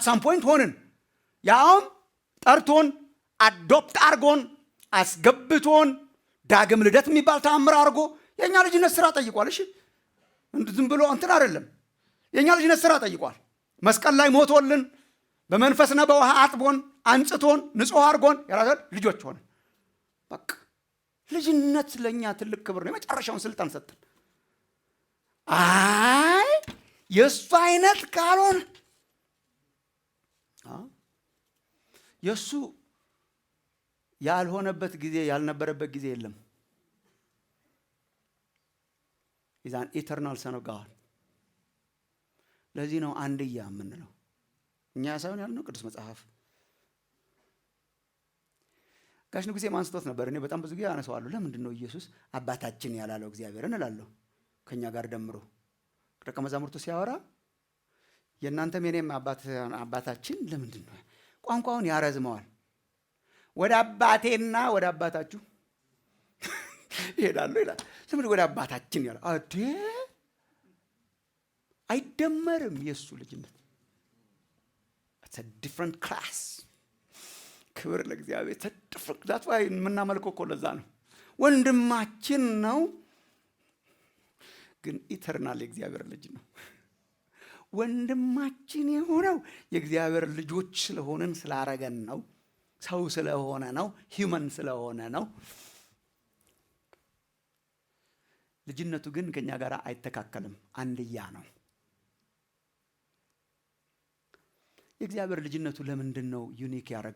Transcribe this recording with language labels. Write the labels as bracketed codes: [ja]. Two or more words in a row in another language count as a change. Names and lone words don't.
[en] some point [am] ሆንን። ያውም ጠርቶን አዶፕት አርጎን አስገብቶን ዳግም ልደት የሚባል ተአምር አድርጎ የኛ ልጅነት ስራ ጠይቋል። እሺ ዝም ብሎ እንትን አይደለም። የኛ ልጅነት ስራ ጠይቋል። መስቀል ላይ ሞቶልን በመንፈስና በውሃ አጥቦን አንጽቶን ንጹህ አድርጎን የራሳችን ልጆች ሆነን በቃ ልጅነት ለኛ ትልቅ ክብር ነው። የመጨረሻውን ስልጣን ሰጠን። አይ የሱ አይነት ካልሆነ የሱ ያልሆነበት ጊዜ ያልነበረበት ጊዜ የለም። [en] He's an eternal son of God. [am] ለዚህ ነው አንድያ የምንለው። እኛ ሳይሆን ያልነው ቅዱስ መጽሐፍ። ጋሽ ንጉሴ ማንስቶት ነበር። እኔ በጣም ብዙ ጊዜ አነሳዋለሁ። ለምንድን ነው ኢየሱስ አባታችን ያላለው እግዚአብሔርን እላለሁ። ከኛ ጋር ደምሮ ደቀ መዛሙርቱ ሲያወራ የእናንተም የኔም አባታችን ለምንድን ነው? ቋንቋውን ያረዝመዋል። ወደ አባቴና ወደ አባታችሁ ይሄዳሉ ይላል። ለምን ወደ አባታችን ያለው? አዴ አይደመርም። የሱ ልጅነት [en] it's a different class። [am] ክብር ለእግዚአብሔር። ተደፍቅ ዳት ወይ የምናመልከው እኮ ለዛ ነው። ወንድማችን ነው ግን ኢተርናል የእግዚአብሔር ልጅ ነው። ወንድማችን የሆነው የእግዚአብሔር ልጆች ስለሆነን ስላረገን ነው። ሰው ስለሆነ ነው። ሂውመን ስለሆነ ነው። ልጅነቱ ግን ከኛ ጋር አይተካከልም። አንድያ ነው። የእግዚአብሔር ልጅነቱ ለምንድን ነው ዩኒክ ያደረገው?